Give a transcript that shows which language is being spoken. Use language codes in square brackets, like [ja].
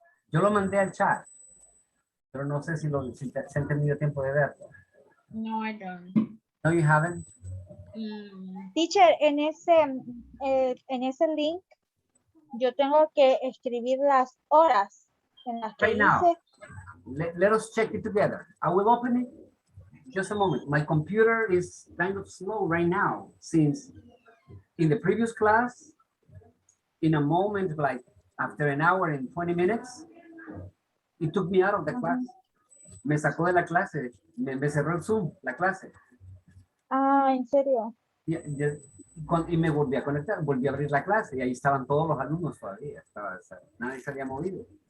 [es] Yo lo mandé al chat, pero no sé si se han tenido tiempo de verlo. [en] No, I don't. No, you haven't? [es] Teacher, en ese link, yo tengo que escribir las horas en las que [en] Right now. [es] hice. [en] Let us check it together. I will open it. Just a moment. My computer is kind of slow right now since in the previous class, in a moment, like after an hour and 20 minutes, it took me out of the class. [es] Me sacó de la clase, me cerró el Zoom, la clase. Ah, ¿en serio? Y me volví a conectar, volví a abrir la clase y ahí estaban todos los alumnos todavía. Nadie se había movido.